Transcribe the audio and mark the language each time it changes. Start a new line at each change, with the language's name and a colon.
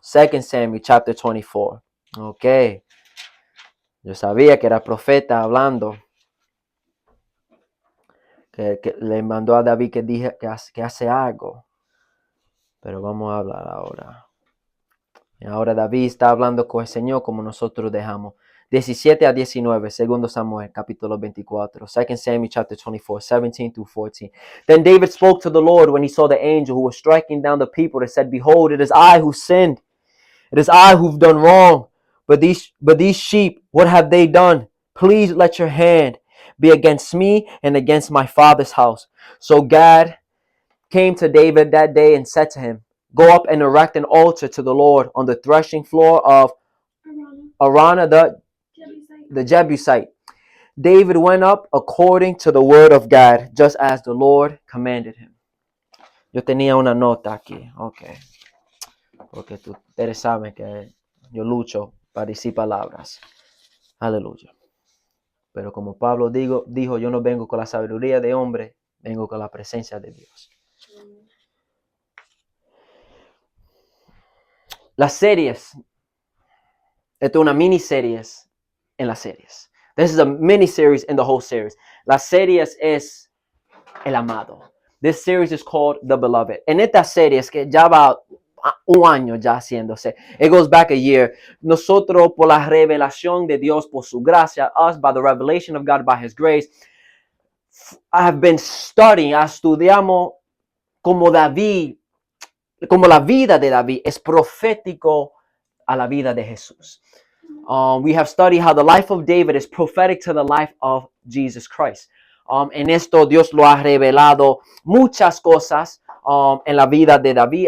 English: 2 Samuel, chapter 24.
Spanish: Ok. Yo sabía que era profeta hablando. Que le mandó a David que hace algo. Pero vamos a hablar ahora. Y ahora David está hablando con el Señor como nosotros dejamos. 17 a 19, segundo Samuel, capítulo 24.
English: 2 Samuel, chapter 24, 17 through 14. Then David spoke to the Lord when he saw the angel who was striking down the people and said, behold, it is I who sinned. It is I who've done wrong. But these sheep, what have they done? Please let your hand be against me and against my father's house. So Gad came to David that day and said to him, go up and erect an altar to the Lord on the threshing floor of Araunah the Jebusite. David went up according to the word of God, just as the Lord commanded him.
Spanish: Yo tenía una nota aquí, okay. Porque ustedes saben que yo lucho para decir palabras. Aleluya. Pero como Pablo dijo, yo no vengo con la sabiduría de hombre, vengo con la presencia de Dios. Las series. Esto es una miniserie en las series.
English: This is a mini-series in the whole series.
Spanish: Las series es El Amado.
English: This series is called The Beloved.
Spanish: En esta serie es que ya va un año ya haciéndose.
English: It goes back a year.
Spanish: Nosotros por la revelación de Dios, por su gracia,
English: us by the revelation of God by His grace, I have been studying,
Spanish: estudiamos como David, como la vida de David es profético a la vida de Jesús.
English: We have studied how the life of David is prophetic to the life of Jesus Christ.
Spanish: En esto Dios lo ha revelado muchas cosas en la vida de David.